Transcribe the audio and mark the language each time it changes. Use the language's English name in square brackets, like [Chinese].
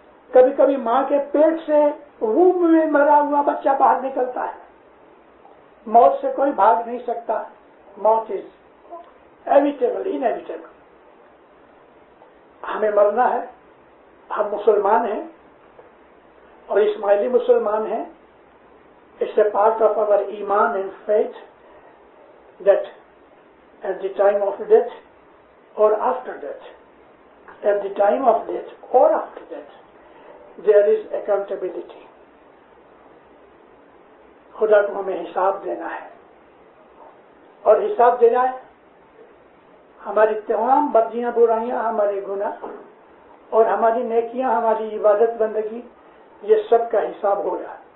[Urdu] کبھی کبھی ماں کے پیٹ سے ووم میں مرا ہوا بچہ باہر نکلتا ہے. موت سے کوئی بھاگ نہیں سکتا. موت [English] Is evitable, inevitable. [Urdu] ہمیں مرنا ہے. ہم مسلمان ہیں اور اسماعیلی مسلمان ہیں. [English] It's a part of our iman and faith that at the time of death or after death, at the time of death or after death, there is accountability. [Urdu] خدا کو ہمیں حساب دینا ہے، اور حساب دینا ہے ہماری تمام بدیاں برائیاں، ہمارے گناہ اور ہماری نیکیاں، ہماری عبادت بندگی، یہ سب کا حساب ہوگا.